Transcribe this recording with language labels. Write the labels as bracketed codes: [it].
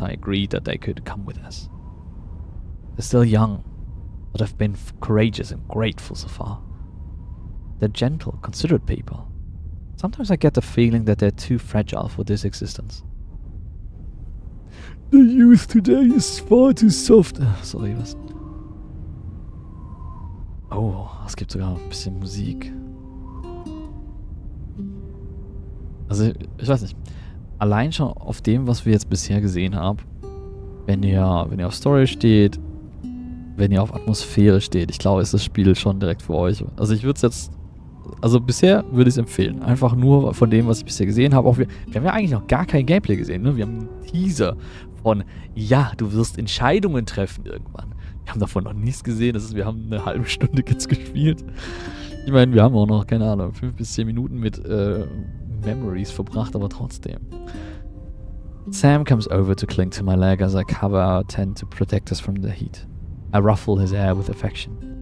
[en] I agreed that they could come with us. They're still young, but have been courageous and grateful so far. They're gentle, considerate people. Sometimes I get the feeling that they're too fragile for this existence. The youth today is far too soft. [de] Sorry, was? Oh, es gibt sogar ein bisschen Musik. Also, ich weiß nicht. Allein schon auf dem, was wir jetzt bisher gesehen haben, wenn ihr auf Story steht, wenn ihr auf Atmosphäre steht, ich glaube, ist das Spiel schon direkt für euch. Also ich würde es jetzt, also bisher würde ich es empfehlen. Einfach nur von dem, was ich bisher gesehen habe. Auch wir haben ja eigentlich noch gar kein Gameplay gesehen, ne? Wir haben einen Teaser von, ja, du wirst Entscheidungen treffen irgendwann. Wir haben davon noch nichts gesehen. Das ist, wir haben eine halbe Stunde jetzt gespielt. Ich meine, wir haben auch noch, keine Ahnung, 5 bis 10 Minuten mit Memories verbracht, aber trotzdem. [en] Sam comes over to cling to my leg as I cover our tent to protect us from the heat. I ruffle his hair with affection.